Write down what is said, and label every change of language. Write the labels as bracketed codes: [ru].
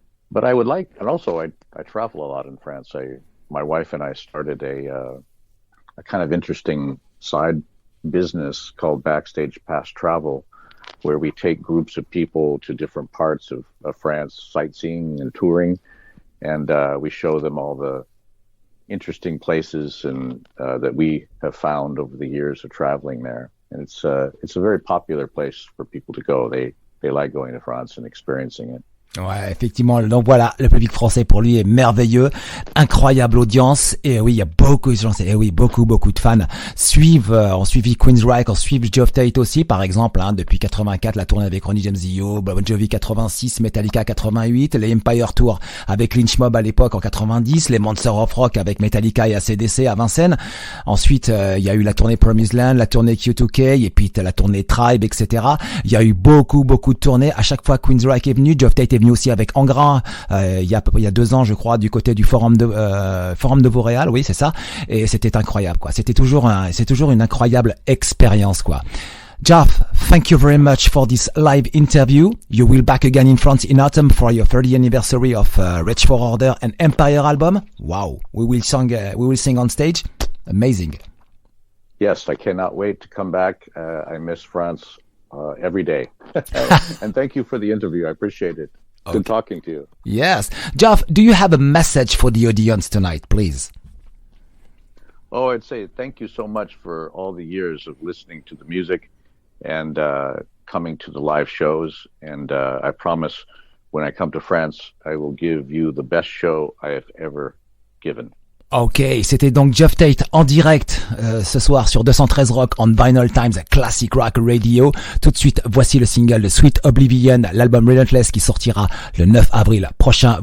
[en] But I would like, and also I travel a lot in France. My wife and I started a kind of interesting side business called Backstage Pass Travel, where we take groups of people to different parts of France, sightseeing and touring, and we show them all the interesting places and that we have found over the years of traveling there. And it's a very popular place for people to go. They like going to France and experiencing it. [fr] Ouais, effectivement. Donc voilà, le public français pour lui est merveilleux, incroyable audience. Et oui, il y a beaucoup de gens, beaucoup de fans ont suivi Queensryche, ont suivi Geoff Tate aussi, par exemple, depuis 84, la tournée avec Ronnie James Dio, Bon Jovi 86, Metallica 88, les Empire Tour avec Lynch Mob à l'époque en 90, les Monsters of Rock avec Metallica et AC/DC à Vincennes. Ensuite, il y a eu la tournée Promised Land, la tournée Q2K, et puis la tournée Tribe, etc. Il y a eu beaucoup de tournées. À chaque fois Queensryche est venu, Geoff Tate est venu aussi avec Angra il y a 2 ans, je crois, du côté du Forum de Vauréal, oui, c'est ça, et c'était incroyable, quoi. C'est toujours une incroyable expérience, quoi. [en] Geoff, thank you very much for this live interview. You will back again in France in autumn for your 30th anniversary of Reach for Order and Empire album. Wow, we will sing on stage. Amazing. Yes, I cannot wait to come back. I miss France every day. And thank you for the interview. I appreciate it. Okay. Good talking to you. Yes. Geoff, do you have a message for the audience tonight, please? Oh, I'd say thank you so much for all the years of listening to the music and coming to the live shows. And I promise when I come to France, I will give you the best show I have ever given. [fr] Ok, c'était donc Geoff Tate en direct ce soir sur 213 Rock on Vinylestimes Classic Rock Radio. Tout de suite, voici le single de Sweet Oblivion, l'album Relentless qui sortira le 9 avril prochain.